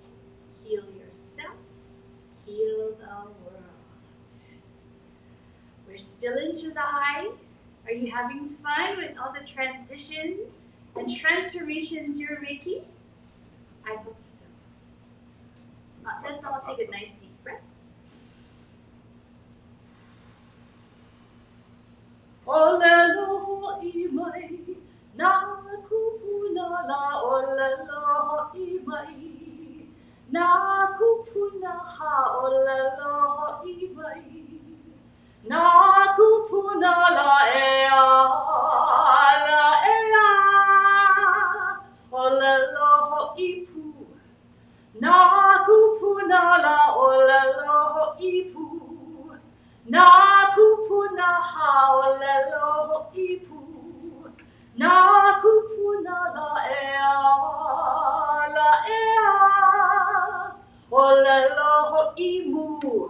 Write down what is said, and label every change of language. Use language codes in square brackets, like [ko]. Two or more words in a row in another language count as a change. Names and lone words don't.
[en] Heal yourself, heal the world. We're still in July. Are you having fun with all the transitions and transformations you're making? I hope so. Let's all take a nice deep breath. [haw] Olelo imai, na kupuna la olelo imai, na kupuna ha olelo imai, na kupuna la ea, olelo ipu, na kupuna la olelo ipu. Na kupuna haolelo ipu, na kupuna la ea, olelo imu.